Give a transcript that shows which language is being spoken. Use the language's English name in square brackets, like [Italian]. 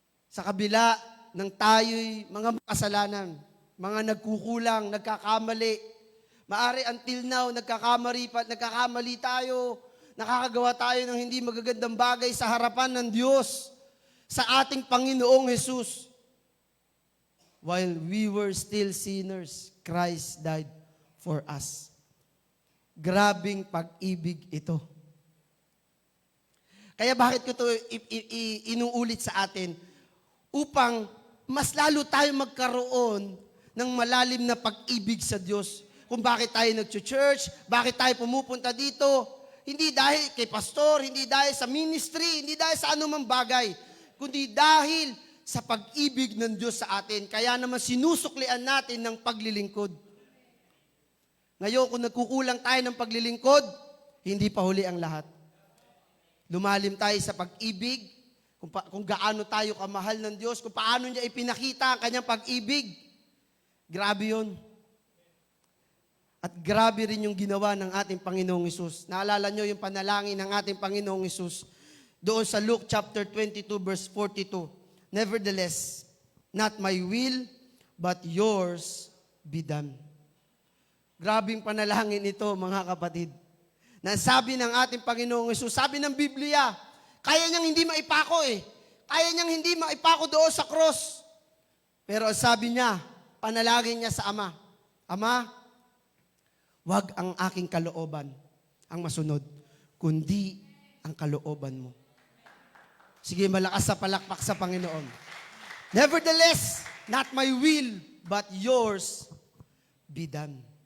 [Filipino] Sa kabila ng tayo'y mga makasalanan, mga nagkukulang, nagkakamali, maari until now, nagkakamali tayo, nakakagawa tayo ng hindi magagandang bagay sa harapan ng Diyos, sa ating Panginoong Hesus. [English] While we were still sinners, Christ died for us. [Filipino] Grabing pag-ibig ito. Kaya bakit ko ito inuulit sa atin? Upang mas lalo tayo magkaroon ng malalim na pag-ibig sa Diyos. Kung bakit tayo nag-church, bakit tayo pumupunta dito. Hindi dahil kay pastor, hindi dahil sa ministry, hindi dahil sa anumang bagay, kundi dahil sa pag-ibig ng Diyos sa atin. Kaya naman sinusuklian natin ng paglilingkod. Ngayon, kung nagkukulang tayo ng paglilingkod, hindi pa huli ang lahat. Lumalim tayo sa pag-ibig, kung gaano tayo kamahal ng Diyos, kung paano niya ipinakita ang kanyang pag-ibig. Grabe yun. At grabe rin yung ginawa ng ating Panginoong Hesus. Naalala nyo yung panalangin ng ating Panginoong Hesus. [English] doon sa Luke chapter 22 verse 42. Nevertheless, not my will, but yours be done. [Filipino] Grabing panalangin ito, mga kapatid. Na sabi ng ating Panginoong Hesus, sabi ng Biblia, kaya niyang hindi maipako eh. Kaya niyang hindi maipako doon sa cross. Pero sabi niya, panalangin niya sa Ama, Ama, wag ang aking kalooban ang masunod, kundi ang kalooban mo. Sige, malakas sa palakpak sa Panginoon. [English] Nevertheless, not my will, but yours be done.